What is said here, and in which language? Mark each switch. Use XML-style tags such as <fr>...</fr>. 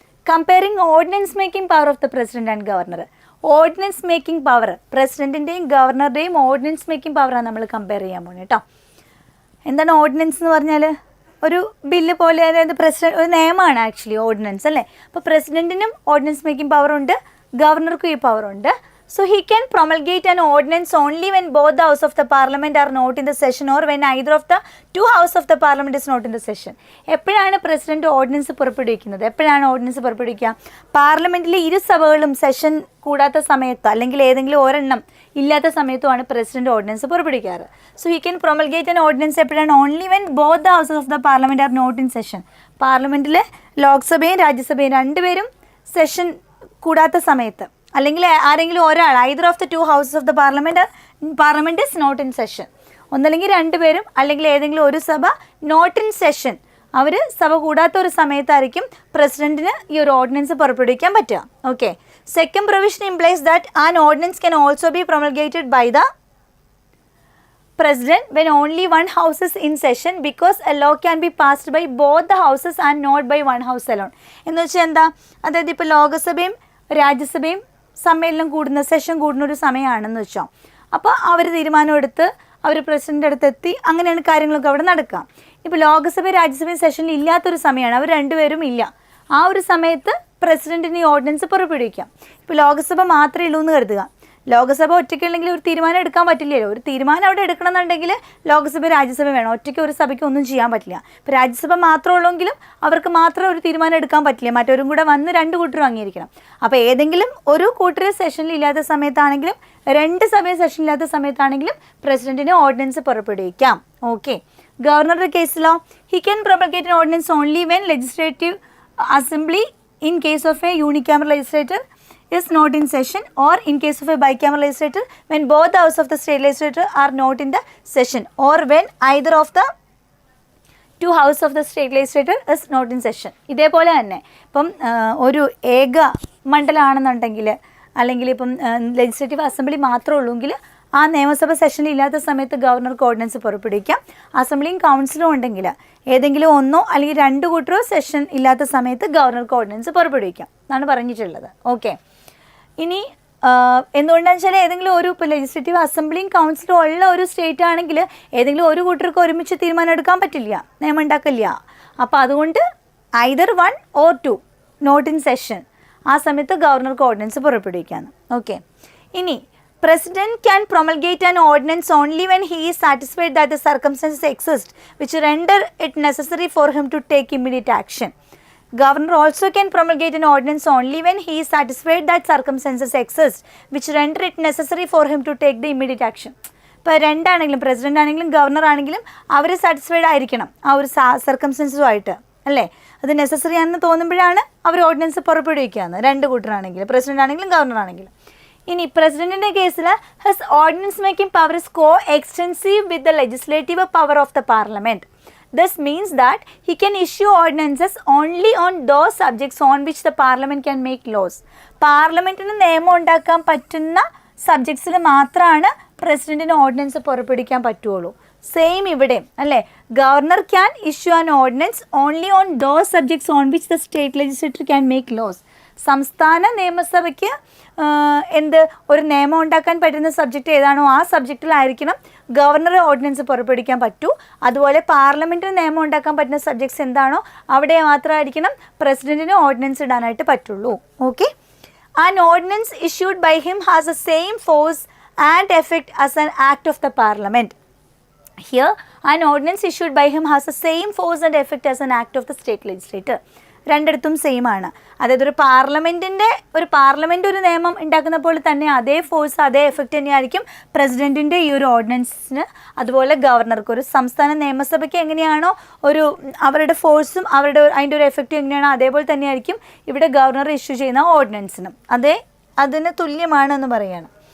<en>Comparing ordinance making power of the president and governor.</en> <ml>Ordinance making power, പ്രസിഡന്റിൻ്റെയും ഗവർണറുടെയും ordinance making പവറാണ് നമ്മൾ compare ചെയ്യാൻ പോകുന്നത് കേട്ടോ. എന്താണ് ഓർഡിനൻസ് എന്ന് പറഞ്ഞാൽ? ഒരു ബില്ല് പോലെ, അതായത് ഒരു നിയമമാണ് ആക്ച്വലി ഓർഡിനൻസ് അല്ലേ. അപ്പോൾ പ്രസിഡന്റിനും ഓർഡിനൻസ് മേക്കിംഗ് പവറുണ്ട്, ഗവർണർക്കും ഈ പവറുണ്ട്.</ml> <en>So he can promulgate an ordinance only when both the house of the parliament are not in the session or when either of the two house of the parliament is not in the session.</en> <ml>എപ്പോഴാണ് president ordinance പുറപ്പെടുവിക്കുന്നത്? എപ്പോഴാണ് ordinance പുറപ്പെടുവിക്കുക? പാർലമെന്റിലെ ഇരു സഭകളും session കൂടാത്ത സമയത്തോ അല്ലെങ്കിൽ ഏതെങ്കിലും ഒരെണ്ണം ഇല്ലാത്ത സമയത്തുമാണ് president ordinance പുറപ്പെടുവിക്കാറ്.</ml> <en>so he can promulgate an ordinance</en> <ml>എപ്പോഴാണ്?</ml> <en>Only when both the houses of the parliament are not in session.</en> <ml>പാർലമെന്റിലെ ലോക്സഭയും രാജ്യസഭയും രണ്ടുപേരും സെഷൻ കൂടാത്ത സമയത്ത്, അല്ലെങ്കിൽ ആരെങ്കിലും ഒരാൾ,</ml> <en>Either of the two houses of the parliament is not in session.</en> <ml>ഒന്നല്ലെങ്കിൽ രണ്ടുപേരും അല്ലെങ്കിൽ ഏതെങ്കിലും ഒരു സഭ നോട്ട് ഇൻ സെഷൻ, അവർ സഭ കൂടാത്ത ഒരു സമയത്തായിരിക്കും പ്രസിഡന്റിന് ഈ ഒരു ഓർഡിനൻസ് പുറപ്പെടുവിക്കാൻ പറ്റുക. Okay,</ml> <en>Second provision implies that an ordinance can also be promulgated by the president when only one house is in session because a law can be passed by both the houses and not by one house alone.</en> <ml>എന്ന് വെച്ചാൽ എന്താ? അതായത് ഇപ്പോൾ ലോകസഭയും രാജ്യസഭയും സമ്മേളനം കൂടുന്ന session കൂടുന്ന ഒരു സമയമാണെന്ന് വെച്ചോ. അപ്പോൾ അവർ തീരുമാനമെടുത്ത് അവർ പ്രസിഡന്റ് അടുത്ത് എത്തി, അങ്ങനെയാണ് കാര്യങ്ങളൊക്കെ അവിടെ നടക്കുക. ഇപ്പോൾ ലോകസഭയും രാജ്യസഭയും സെഷനിൽ ഇല്ലാത്തൊരു സമയമാണ്, അവർ രണ്ടുപേരും ഇല്ല. ആ ഒരു സമയത്ത് പ്രസിഡന്റിന് ഈ ഓർഡിനൻസ് പുറപ്പെടുവിക്കാം. ഇപ്പോൾ ലോകസഭ മാത്രമേ ഉള്ളൂ എന്ന് കരുതുക. ലോകസഭ ഒറ്റയ്ക്കുണ്ടെങ്കിൽ ഒരു തീരുമാനം എടുക്കാൻ പറ്റില്ലല്ലോ. ഒരു തീരുമാനം അവിടെ എടുക്കണമെന്നുണ്ടെങ്കിൽ ലോകസഭ രാജ്യസഭ വേണം. ഒറ്റയ്ക്ക് ഒരു സഭയ്ക്ക് ഒന്നും ചെയ്യാൻ പറ്റില്ല. ഇപ്പോൾ രാജ്യസഭ മാത്രമേ ഉള്ളെങ്കിലും അവർക്ക് മാത്രം ഒരു തീരുമാനം എടുക്കാൻ പറ്റില്ല, മറ്റൊരും കൂടെ വന്ന് രണ്ട് കൂട്ടരും അംഗീകരിക്കണം. അപ്പോൾ ഏതെങ്കിലും ഒരു കൂട്ടർ സെഷനിൽ ഇല്ലാത്ത സമയത്താണെങ്കിലും രണ്ട് സഭയും സെഷനില്ലാത്ത സമയത്താണെങ്കിലും പ്രസിഡന്റിന് ഓർഡിനൻസ് പുറപ്പെടുവിക്കാം. ഓക്കെ, ഗവർണറുടെ കേസിലോ</ml> <en>He can promulgate an ordinance only when legislative assembly in case of a unicameral legislator is not in session, or in case of a bicameral legislature when both the house of the state legislature are not in the session, or when either of the two house of the state legislature is not in session.</en> <ml>ഇതേപോലെ തന്നെ ഇപ്പം ഒരു ഏക മണ്ഡലമാണെന്നുണ്ടെങ്കിൽ അല്ലെങ്കിൽ ഇപ്പം legislative assembly മാത്രമേ ഉള്ളൂങ്കിൽ ആ നിയമസഭ സെഷനിൽ ഇല്ലാത്ത സമയത്ത് ഗവർണർക്ക് ഓർഡിനൻസ് പുറപ്പെടുവിക്കാം. അസംബ്ലിയും കൗൺസിലും ഉണ്ടെങ്കിൽ ഏതെങ്കിലും ഒന്നോ അല്ലെങ്കിൽ രണ്ട് കൂട്ടരോ സെഷൻ ഇല്ലാത്ത സമയത്ത് ഗവർണർക്ക് ഓർഡിനൻസ് പുറപ്പെടുവിക്കാം എന്നാണ് പറഞ്ഞിട്ടുള്ളത്. ഓക്കെ, ഇനി എന്തുകൊണ്ടാണെന്ന് വെച്ചാൽ ഏതെങ്കിലും ഒരു ഇപ്പോൾ ലെജിസ്ലേറ്റീവ് അസംബ്ലിയും കൗൺസിലും ഉള്ള ഒരു സ്റ്റേറ്റ് ആണെങ്കിൽ ഏതെങ്കിലും ഒരു കൂട്ടർക്ക് ഒരുമിച്ച് തീരുമാനം എടുക്കാൻ പറ്റില്ല, നിയമം ഉണ്ടാക്കില്ല. അപ്പോൾ അതുകൊണ്ട്</ml> <en>either one or two not in session,</en> <ml>ആ സമയത്ത് ഗവർണർക്ക് ഓർഡിനൻസ് പുറപ്പെടുവിക്കാമെന്ന്. ഓക്കെ, ഇനി</ml> <en>President can promulgate an ordinance only when he is satisfied that the circumstances exist which render it necessary for him to take immediate action. Governor also can promulgate an ordinance only when he is satisfied that circumstances exist which render it necessary for him to take the immediate action.</en> <ml>ഇപ്പോൾ രണ്ടാണെങ്കിലും president ആണെങ്കിലും governor ആണെങ്കിലും അവർ satisfied ആയിരിക്കണം ആ ഒരു സർക്കംസ്റ്റൻസുമായിട്ട് അല്ലേ. അത് necessary ആണെന്ന് തോന്നുമ്പോഴാണ് അവർ ordinance പുറപ്പെടുവിക്കുകയെന്ന്, രണ്ട് കൂട്ടരാണെങ്കിലും പ്രസിഡന്റ് ആണെങ്കിലും ഗവർണർ ആണെങ്കിലും. ഇനി പ്രസിഡന്റിന്റെ കേസിൽ</ml> <en>His ordinance making power is coextensive with the legislative power of the parliament. This means that he can issue ordinances only on those subjects on which the parliament can make laws.</en> <ml>പാർലമെന്റിന് നിയമം ഉണ്ടാക്കാൻ പറ്റുന്ന സബ്ജക്ട്സിൽ മാത്രമാണ് പ്രസിഡന്റിന് ordinance പുറപ്പെടുവിക്കാൻ പറ്റുള്ളൂ.</ml> <en>same</en> <ml>ഇവിടെ അല്ലേ,</ml> <en>Governor can issue an ordinance only on those subjects on which the state legislator can make laws.</en> <ml>സംസ്ഥാന നിയമസഭയ്ക്ക് എന്ത് ഒരു നിയമം ഉണ്ടാക്കാൻ പറ്റുന്ന സബ്ജക്റ്റ് ഏതാണോ ആ സബ്ജക്റ്റിലായിരിക്കണം ഗവർണർ ഓർഡിനൻസ് പുറപ്പെടുവിക്കാൻ പറ്റൂ. അതുപോലെ പാർലമെൻറ്റിന് നിയമം ഉണ്ടാക്കാൻ പറ്റുന്ന സബ്ജക്ട്സ് എന്താണോ അവിടെ മാത്രമായിരിക്കണം പ്രസിഡന്റിന് ഓർഡിനൻസ് ഇടാനായിട്ട് പറ്റുള്ളൂ. Okay,</ml> <en>An ordinance issued by him has the same force and effect as an act of the parliament. Here, an ordinance issued by him has the same force and effect as an act of the state legislator.</en> <ml>രണ്ടിടത്തും same ആണ്. അതായത് ഒരു parliament ഒരു നിയമം ഉണ്ടാക്കുന്ന പോലെ തന്നെ അതേ ഫോഴ്സ് അതേ എഫക്റ്റ് തന്നെയായിരിക്കും പ്രസിഡൻറ്റിൻ്റെ ഈ ഒരു ഓർഡിനൻസിന്. അതുപോലെ ഗവർണർക്ക് ഒരു സംസ്ഥാന നിയമസഭയ്ക്ക് എങ്ങനെയാണോ അവരുടെ ഫോഴ്സും അതിൻ്റെ ഒരു എഫക്റ്റും എങ്ങനെയാണോ അതേപോലെ തന്നെയായിരിക്കും ഇവിടെ ഗവർണർ ഇഷ്യൂ ചെയ്യുന്ന ഓർഡിനൻസിനും അതിന് തുല്യമാണെന്ന് പറയുകയാണ്.</ml>